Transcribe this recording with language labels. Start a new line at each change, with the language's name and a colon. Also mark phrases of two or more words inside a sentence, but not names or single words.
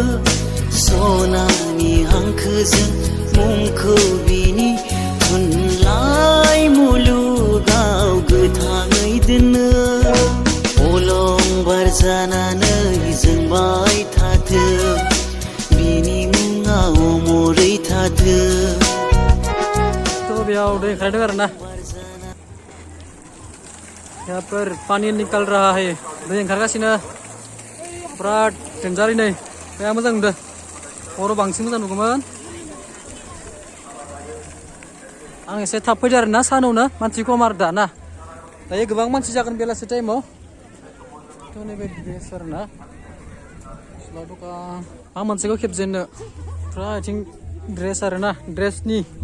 Bodo: सनानि हांखोजों मुंखौ बिनि थुनलाइ मुलुगाव गोथाङै दोननो अलंबार जानानै जोंबाय थाथों बिनि मुङा अमरै थाथों तो बेयाव दै ओंखारदों आरोना
Hindi: यहाँ पर पानी निकल रहा है
Bodo: दै ओंखारगासिनो बिराद डेन्जारै दैया मोजां नुदों हराव बांसिन मोजां नुगौमोन आं एसे थाब फैदो आरोना सानावनो मानसि खम आरो दा ना दायो गोबां मानसि जागोन बेलासि टाइमाव थ' नैबे ड्रेस आरोना गस्ला दखान आं मोनसेखौ खेबजेननो ओमफ्राय आथिं ड्रेस आरोना ड्रेसनि